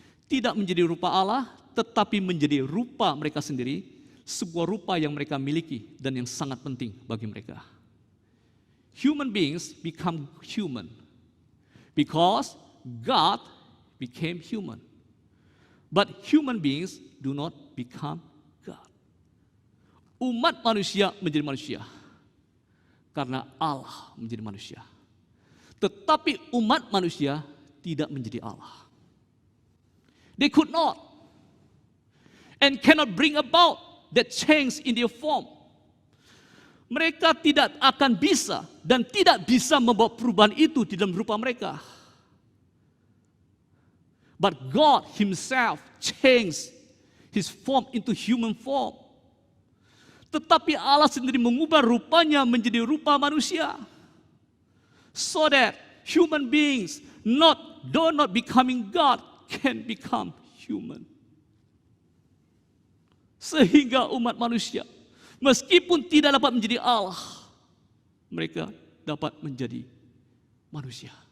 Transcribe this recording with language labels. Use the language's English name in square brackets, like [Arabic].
[Indonesian] Tidak menjadi rupa Allah, tetapi menjadi rupa mereka sendiri, sebuah rupa yang mereka miliki dan yang sangat penting bagi mereka. [English] Human beings become human because God became human. But human beings do not become God. [Indonesian] Umat manusia menjadi manusia karena Allah menjadi manusia. Tetapi umat manusia tidak menjadi Allah. [English] They could not and cannot bring about that change in their form. [Indonesian] Mereka tidak akan bisa dan tidak bisa membawa perubahan itu di dalam rupa mereka. [English] But God Himself changed His form into human form. [Indonesian] Tetapi Allah sendiri mengubah rupanya menjadi rupa manusia. [English] So that human beings, though not becoming God, can become human. [Indonesian] Sehingga umat manusia, meskipun tidak dapat menjadi Allah, mereka dapat menjadi manusia.